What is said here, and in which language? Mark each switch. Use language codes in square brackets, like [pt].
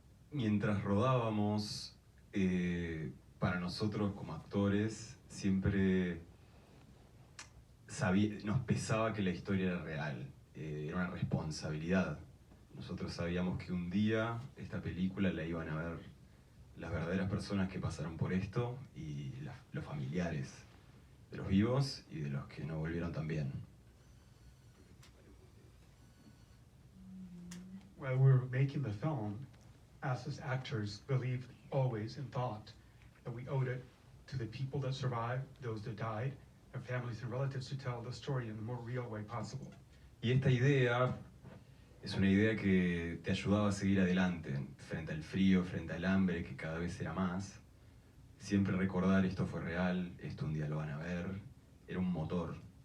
[es] Mientras rodábamos, para nosotros como actores, siempre nos pesaba que la historia era real, era una responsabilidad. Nosotros sabíamos que un día esta película la iban a ver las verdaderas personas que pasaron por esto y los familiares de los vivos y de los que no volvieron también. [en] While we were making the film, us as actors believed always and thought that we owed it to the people that survived, those that died, their families and relatives, to tell the story in the more real way possible. [es] Y esta idea es una idea que te ayudaba a seguir adelante, frente al frío, frente al hambre, que cada vez era más. Siempre recordar esto fue real, esto un día lo van a ver, era un motor.